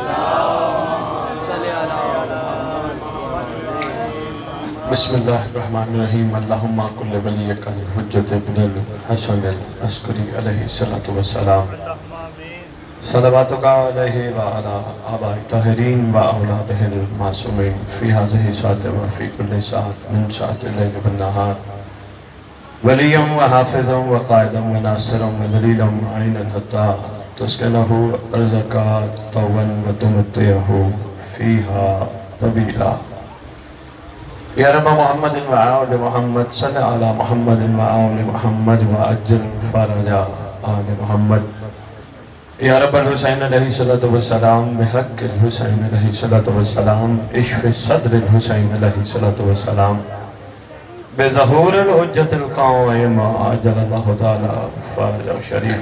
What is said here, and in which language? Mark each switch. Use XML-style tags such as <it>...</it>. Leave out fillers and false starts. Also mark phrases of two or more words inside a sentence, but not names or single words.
<ar>بسم اللہ الرحمن الرحیم. اللہم کل ولیک الحجت ابن الحسن العسکری علیہ السلام. صلواتک علیہ وعلا آباء طاہرین و اولادہ المعصومین فی ہذہ الساعۃ و فی کل ساعۃ من ساعات اللیل والنہار. ولیا و حافظا و قائدا و ناصرا و دلیلا معینا حتی تسکنہ ارضک طوعا و تمتعہ فیہا طویلا. یا رب محمد و آل محمد صلی علی محمد و آل محمد و اجل فرج آل محمد. یا رب الحسین علیہ السلام بحق الحسین علیہ السلام اشف صدر الحسین علیہ السلام بظہور الحجت القائم عجل اللہ تعالی فرج شریف.</ar>